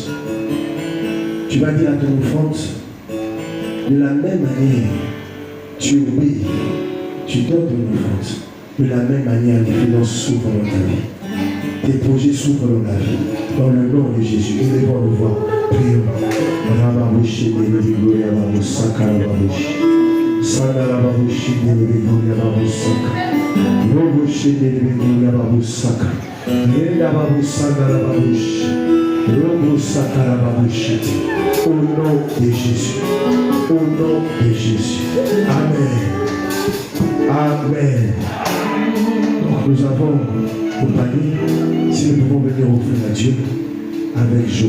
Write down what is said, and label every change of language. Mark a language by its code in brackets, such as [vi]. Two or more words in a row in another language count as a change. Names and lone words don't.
[fr] Tu vas dire à ton offrande, de la même manière, tu obéis, tu donnes ton offrande. De la même manière, les finances s'ouvrent dans ta vie. Tes projets s'ouvrent dans la vie. Dans le nom de Jésus, élevons le voix. Prions. Rababushi, Gloria Babusaka, Rababushi. Sana Rababushi, Gloria Babusaka. Robushi, Gloria Babusaka. Renda Babusaka, Rababushi. Robusaka, Rababushi. Au nom de Jésus. Au nom de Jésus. Amen. Amen. Donc nous avons compagnie. Si nous pouvons venir offrir à Dieu avec joie.